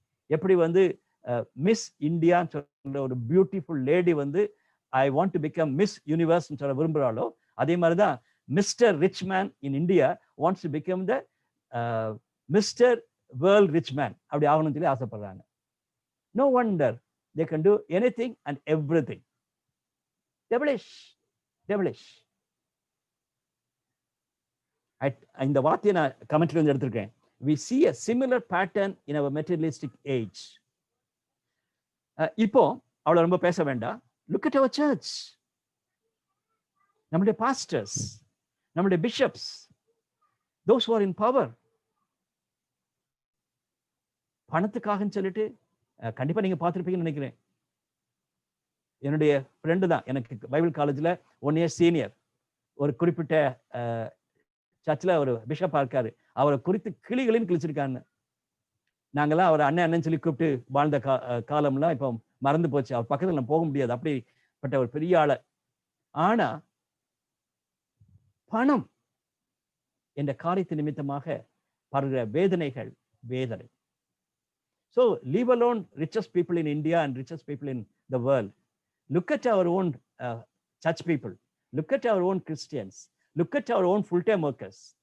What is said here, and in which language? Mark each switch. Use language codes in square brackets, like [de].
[ta] எப்படி வந்து மிஸ் இந்தியான்னு சொல்ற ஒரு பியூட்டிஃபுல் லேடி வந்து [en] I want to become Miss Universe [ta] சொல்ல விரும்புகிறாளோ, அதே மாதிரிதான் [en] Mister rich man in India wants to become the Mister World rich man. [ta] அப்படி ஆகணும்னு சொல்லி ஆசைப்படுறாங்க. [en] No wonder they can do anything and everything. Devilish. [ta] இந்த வார்த்தையை நான் கமெண்ட்ல வந்து எடுத்திருக்கேன். [en] We see a similar pattern in our materialistic age. [ta] இப்போ அவ்வளவு ரொம்ப பேச வேண்டாம். [en] Look at our church. [ta] நம்முடைய [en] pastors, நம்முடைய bishops, those who are in power. [ta] பணத்துக்காக சொல்லிட்டு கண்டிப்பா நீங்க பார்த்திருப்பீங்கன்னு நினைக்கிறேன். என்னுடைய ஃப்ரெண்டு தான், எனக்கு பைபிள் காலேஜ்ல 1 year சீனியர், ஒரு குறிப்பிட்ட சர்ச்சில் ஒரு பிஷப்பா இருக்காரு. அவரை குறித்து கிளிகளின்னு கிழிச்சிருக்காங்க. நாங்கெல்லாம் அவர் அண்ணன் சொல்லி கூப்பிட்டு வாழ்ந்த காலம்லாம் இப்போ மறந்து போச்சு. அவர் பக்கத்தில் நம்ம போக முடியாது, அப்படிப்பட்ட ஒரு பெரிய ஆள. ஆனா பணம் என்ற காரியத்தின் நிமித்தமாக படுகிற வேதனைகள் வேதனை. [en] So leave alone richest people in India and richest people in the world. Look at our own church people. Look at our own Christians. Look at our own full-time workers.